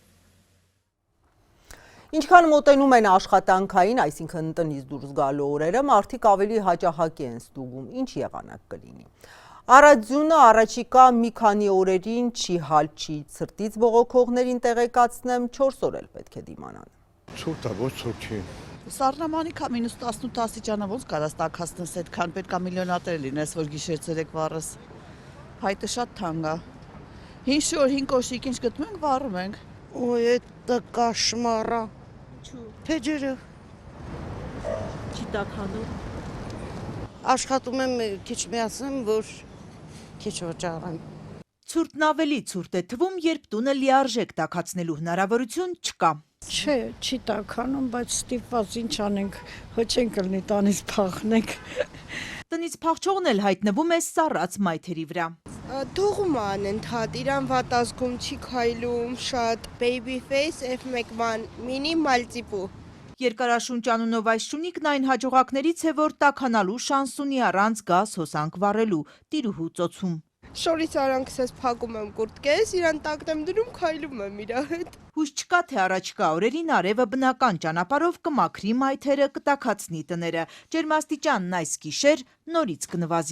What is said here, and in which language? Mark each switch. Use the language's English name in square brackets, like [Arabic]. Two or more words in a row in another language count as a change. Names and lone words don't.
[Armenian] Ինչքան մոտենում են աշխատանքային, այսինքն տնից դուրս գալու օրերը, մարդիկ ավելի հաճախակի են ստուգում, ինչ եղանակ կլինի։ Արաձյունը առաջիկա մի քանի օրերին չի հալչի, ցրտից բողոքողներին տեղեկացնեմ 4 օր էլ պետք է դիմանան։ Ցուրտ է, ոչ ցուրտ չի։ Սառնամանիքա մինուս 18 աստիճանը ոնց կարաս տաքացնես այդքան պետքա միլիոնատեր լինես, որ գիշեր ցերեկ վառես։ Հայտը շատ թանկ է։ 5 օր 5 կոշիկ ինչ գտնում ենք, վառում ենք։ Ոյ, [Russian] это кошмара։ Փեջերը [Armenian] Չի տաքանում։ աշխատում եմ քիչ միացնեմ, որ քիչ վճարեմ։ Ցուրտն ավելի ցուրտ է թվում, երբ տունը լիարժեք տաքացնելու հնարավորություն չկա։ Չէ, չի տաքանում, բայց ստիպված ինչ անենք, ոչ ենք կլինի տանից փախնենք։ Տնից փախչողն էլ հայտնվում է սառած մայթերի վրա։ Թողում անընդհատ, իրան վատ ազգում չի քայլում, շատ [English] baby face [Armenian] F1 մինիմալ տիպու։ Երկարաշունչ անունով այս շունիկն այն հաջողակներից է, որ տաքանալու շանս ունի առանց գազ հոսանք վառելու, տիրուհու ծոցում։ Շորից արանքսես փակում եմ կուրտկես, իրան տակն եմ դնում, քայլում եմ իրա հետ։ Հույս չկա, թե առաջկա օրերին արևը բնական ճանապարհով կմաքրի մայթերը, կտաքացնի տները։ Ջերմաստիճանն այս գիշեր նորից կնվազի։